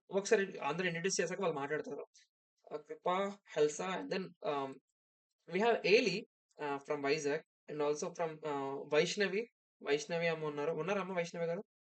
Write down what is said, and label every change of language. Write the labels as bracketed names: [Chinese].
[Telugu] ఒకసారి అందరూ ఇంట్రడ్యూస్ చేశాక వాళ్ళు మాట్లాడతారు. [English] Krupa, Halsa, and then we have Ailey from Vizag, and also from Vaishnavi. [Telugu] Vaishnavi అమ్మ ఉన్నారమ్మ వైష్ణవి గారు?